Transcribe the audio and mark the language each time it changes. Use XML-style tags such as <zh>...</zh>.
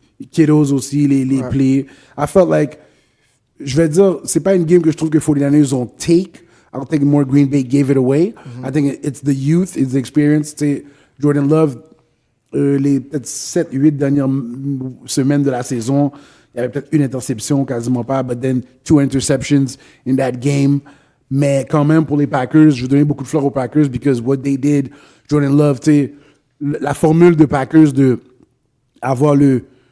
<fr>Kiddos aussi, les plays.</fr> <en>I felt like,</en> <fr>je vais dire, c'est pas une game que je trouve que 49ers ont take.</fr> <en>I don't think more Green Bay gave it away. I think it's the youth, it's the experience.</en> <fr>T'sais, Jordan Love, les peut-être 7-8 dernières semaines de la saison, il y avait peut-être une interception, quasiment pas,</fr> <en>but then 2 interceptions in that game.</en> <fr>Mais quand même, pour les Packers, je vais donner beaucoup de fleurs aux Packers</fr> <en>because what they did,</en> <fr>Jordan Love, tu sais, la formule de Packers de avoir le</fr>